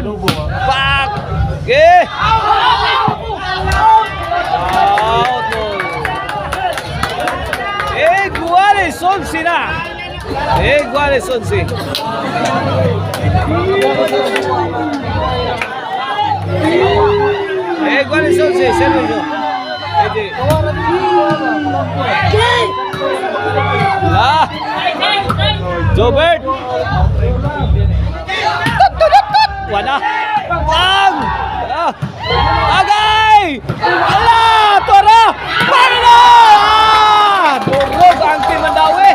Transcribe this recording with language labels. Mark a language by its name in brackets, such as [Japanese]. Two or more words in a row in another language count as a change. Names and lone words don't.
[English] Pak. Okay. Out. [Filipino] Guares 11 na. Guares 11. Guares 11. Sergio. Jobert. Wala. Agay! Ala! Tora! Panalo! Durog ang Team Mandawi.